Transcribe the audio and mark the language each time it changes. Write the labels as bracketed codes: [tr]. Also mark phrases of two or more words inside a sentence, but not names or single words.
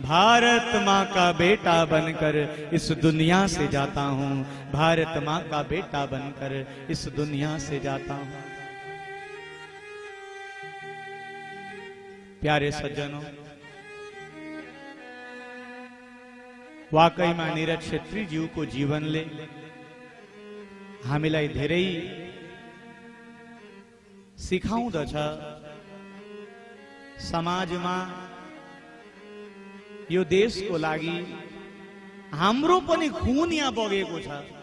[hi] भारत मां का बेटा बनकर इस दुनिया से जाता हूं। भारत मां का बेटा बनकर इस दुनिया से जाता हूं। प्यारे सज्जनों, वाकई में [ne] नीरज छेत्री ज्यू को जीवनले हामीलाई धेरै सिकाउँदछ। समाजमा यो देशको लागि हाम्रो पनि खून यहाँ बगेको छ।